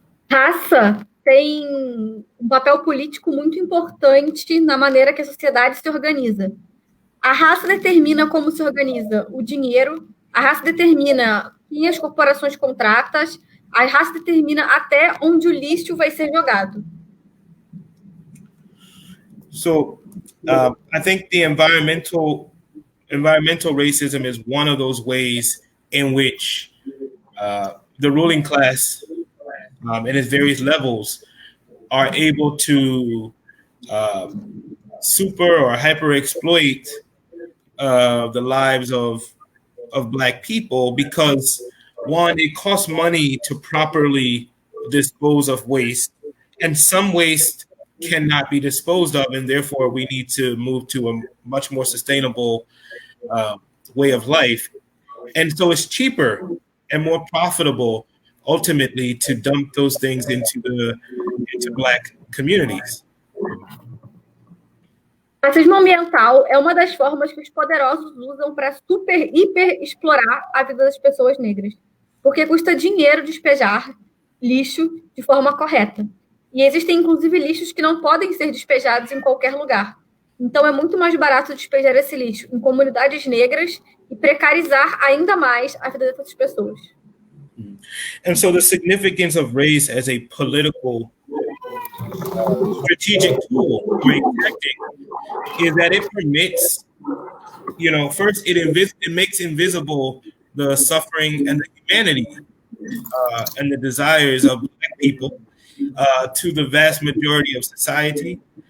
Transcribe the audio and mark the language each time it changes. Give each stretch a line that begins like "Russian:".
Portuguese: Raça tem um papel político muito importante na maneira que a sociedade se organiza. A raça determina como se organiza o dinheiro, a raça determina quem as corporações contratam, a raça determina até onde o lixo vai ser jogado.
English: So, I think the environmental racism is one of those ways in which the ruling class and its various levels are able to super or hyper exploit the lives of Black people, because one, it costs money to properly dispose of waste, and some waste cannot be disposed of, and therefore we need to move to a much more sustainable way of life. And so it's cheaper and more profitable ultimately to dump those things into Black communities.
Portuguese: Racismo ambiental é uma das formas que os poderosos usam para hiper explorar a vida das pessoas negras, porque custa dinheiro despejar lixo de forma correta. E existem, inclusive, lixos que não podem ser despejados em qualquer lugar. Então, é muito mais barato despejar esse lixo em comunidades negras e precarizar ainda mais a vida dessas pessoas.
English: And so the significance of race as a political strategic tool or a tactic is that it permits, first it makes invisible the suffering and the humanity and the desires of Black people to the vast majority of society.